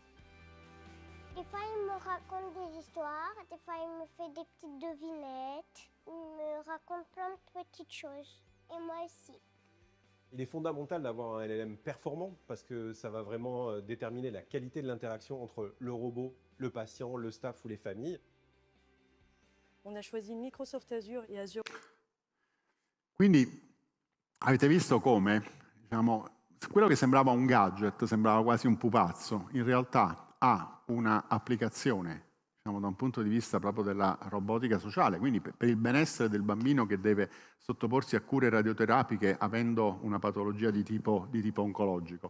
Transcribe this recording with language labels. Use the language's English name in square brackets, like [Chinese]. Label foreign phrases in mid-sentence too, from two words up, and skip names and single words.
[French] Des fois, il me raconte des histoires, des fois, il me fait des petites devinettes, il me raconte plein de petites choses. Et moi aussi. Il est fondamental d'avoir un LLM performant parce que ça va vraiment déterminer la qualité de l'interaction entre le robot, le patient, le staff ou les familles. On a choisi Microsoft Azure et Azure. [Italian] Quindi avete visto come, diciamo, quello che sembrava un gadget, sembrava quasi un pupazzo, in realtà ha una applicazione, diciamo, da un punto di vista proprio della robotica sociale, quindi per il benessere del bambino che deve sottoporsi a cure radioterapiche avendo una patologia di tipo oncologico.